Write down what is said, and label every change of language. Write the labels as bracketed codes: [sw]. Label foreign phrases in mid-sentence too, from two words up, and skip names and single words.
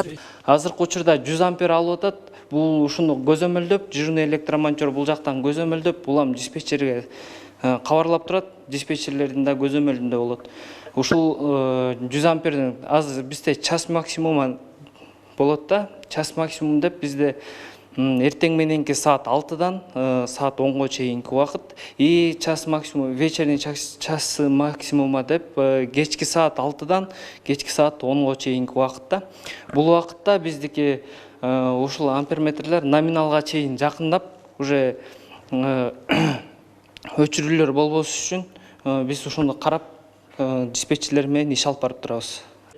[ky] Азыркы учурда 100 ампер алып атат. Бул ушуну көзөмөлдөп, дежурный электромонтер бул жактан көзөмөлдөп, улам диспетчерге кабарлап турат. Диспетчерлердин да көзөмөлүндө болот. Ушул 100 ампердин азыр бизде [ru] час максимум [ky] болот да. [ru] Час максимум [ky] деп бизде эртең мененки саат 6дан саат 10го чейинки убакыт, [ru] и час максимум, вечерний час максимума [ky] деп кечки саат 6дан кечки саат 10го чейинки убакытта. Бул убакытта биздики ушул амперметрлер номиналга чейин жакындап, уже өчүрүүлөр болбош үчүн биз ушуну карап диспетчерлер менен иш алып барып турабыз.